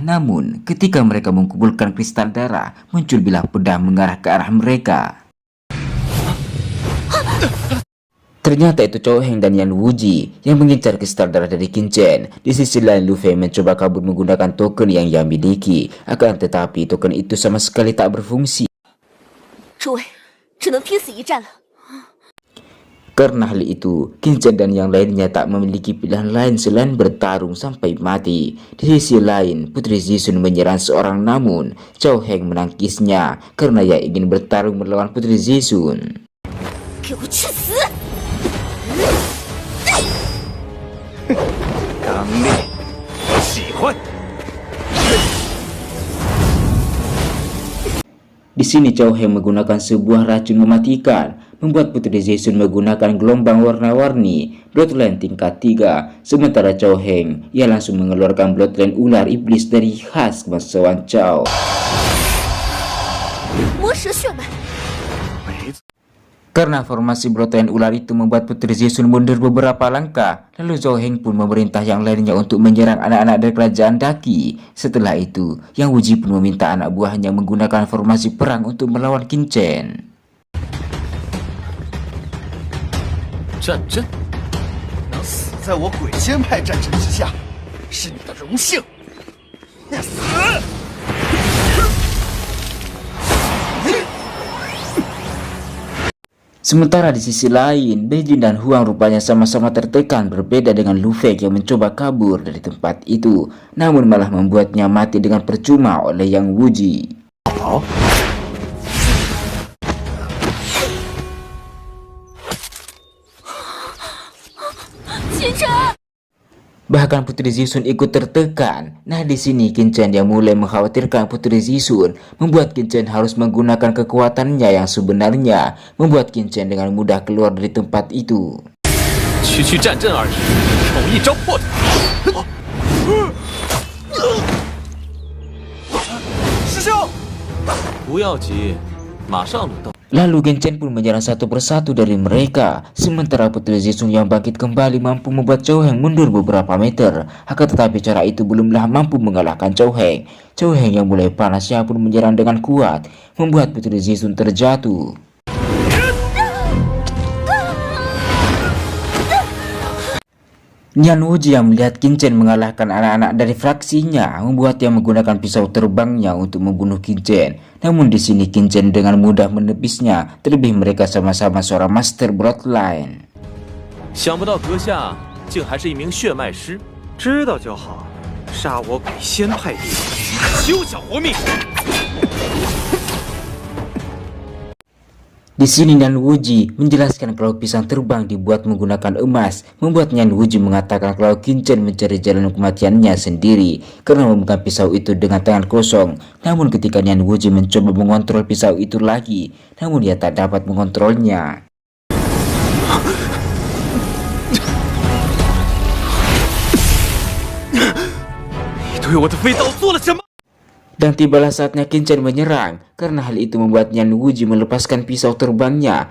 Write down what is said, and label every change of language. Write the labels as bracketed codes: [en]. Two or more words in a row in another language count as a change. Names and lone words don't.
[id] Namun, ketika mereka mengumpulkan kristal darah, muncul bilah pedang mengarah ke arah mereka. Ternyata itu Chou Heng dan Yan Wuji yang mengincar kristal darah dari Qin Chen. Di sisi lain, Lu Fei mencoba kabur menggunakan token yang ia miliki. Akan tetapi, token itu sama sekali tak berfungsi. [zh] 诸位，只能拼死一战了。 [id] Karena hal itu, Qin Chen dan yang lainnya tak memiliki pilihan lain selain bertarung sampai mati. Di sisi lain, Putri Zisun menyerang seorang, namun Chou Heng menangkisnya karena ia ingin bertarung melawan Putri Zisun. [zh] 给我去死！刚烈，我喜欢。 [id] Di sini Chou Heng menggunakan sebuah racun mematikan, membuat Putri Zisun menggunakan gelombang warna-warni Bloodline tingkat 3. Sementara Chou Heng, ia langsung mengeluarkan Bloodline ular iblis dari khas bangsawan Chou. [zh] 魔蛇血脉， [id] Karena formasi Bloodline ular itu membuat Putri Zisun mundur beberapa langkah, lalu Chou Heng pun memerintah yang lainnya untuk menyerang anak-anak dari kerajaan Daki. Setelah itu, Yang Wuji pun meminta anak buahnya menggunakan formasi perang untuk melawan Qin Chen. [zh] 战阵，能死在我鬼仙派战阵之下，是你的荣幸。死！ [id] Sementara di sisi lain, Beijing dan Huang rupanya sama-sama tertekan, berbeda dengan Lu Fei yang mencoba kabur dari tempat itu, namun malah membuatnya mati dengan percuma oleh Yang Wuji. Bahkan Putri Zisun ikut tertekan. Nah, di sini Qin Chen yang mulai mengkhawatirkan Putri Zisun, membuat Qin Chen harus menggunakan kekuatannya yang sebenarnya, membuat Qin Chen dengan mudah keluar dari tempat itu. [zh] 区区战阵而已，我一招破他。师兄，不要急，马上轮到。 [id] Lalu Qin Chen pun menyerang satu persatu dari mereka. Sementara Putri Zisun yang bangkit kembali mampu membuat Chou Heng mundur beberapa meter. Akan tetapi cara itu belumlah mampu mengalahkan Chou Heng. Chou Heng yang mulai panasnya pun menyerang dengan kuat, membuat Putri Zisun terjatuh. Yan Wuji yang melihat Qin Chen mengalahkan anak-anak dari fraksinya, membuat dia menggunakan pisau terbangnya untuk membunuh Qin Chen. Namun di sini Qin Chen dengan mudah menebisnya, terlebih mereka sama-sama seorang master bloodline. [zh] 想不到阁下竟还是一名血脉师，知道就好。杀我鬼仙派弟子，休想活命！ [id] Di sini Yan Wuji menjelaskan kalau pisang terbang dibuat menggunakan emas, membuat Yan Wuji mengatakan kalau Qin Chen mencari jalan kematiannya sendiri karena memegang pisau itu dengan tangan kosong. Namun ketika Yan Wuji mencoba mengontrol pisau itu lagi, namun dia tak dapat mengontrolnya. [zh] 对我的飞刀做了什么？ [id] Dan tibalah saatnya Qin Chen menyerang. Karena hal itu membuat Nian Wuji melepaskan pisau terbangnya.